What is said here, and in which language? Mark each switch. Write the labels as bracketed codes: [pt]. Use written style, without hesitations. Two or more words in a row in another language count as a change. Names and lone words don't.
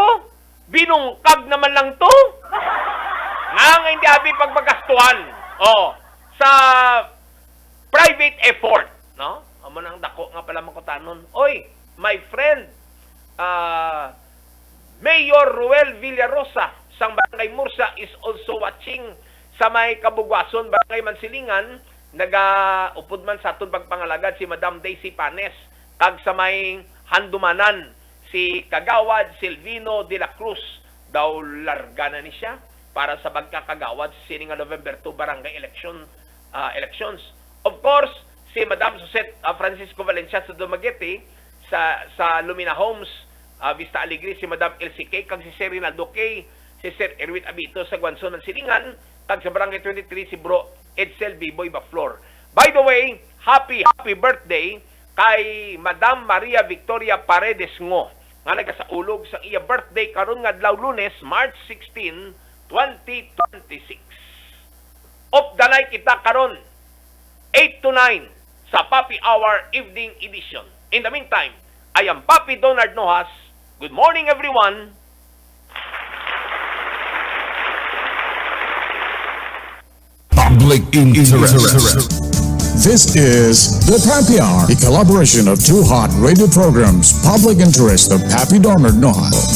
[hil] Binungkag naman lang to. Nga hindi abi pagmagastuhan. Oh, sa [en] private effort, [hil] no? Amo nang dako nga pala makutanon. Oy, [en] my friend, [hil] Mayor Ruel Villarosa sang Barangay Mursa [en] is also watching [hil] sa may Kabugwason, Barangay Mansilingan. Nagaupod man sa aton pagpangalagad si Madam Daisy Panes, kag sa may Handumanan si Kagawad Silvino de la Cruz. Daw larga na ni siya para sa pagkakagawad sa sining November 2 barangay elections. Of course, si Madam Suset Francisco Valencia sa Dumaguete, sa Lumina Homes, Vista Alegre, si Madam LCK, kag si Sir Rinaldo K, si Sir Erwin Abito sa Guanzon ng Silingan, kag sa Barangay 23 si Bro Edsel Biboy Baflor. [en] By the way, happy birthday [hil] kay Madam Maria Victoria Paredes Ngo, nga nagasaulog sa iya birthday karon nga adlaw Lunes, March 16, 2026. [en] Of the night [hil] kita karon 8 to 9 sa Papi Hour Evening Edition. [en] In the meantime, I am Papi Donard Nojas. Good morning, everyone. Public interest. This is the Papi Hour, a collaboration of two hot radio programs, public interest of Papi Donard Nojas.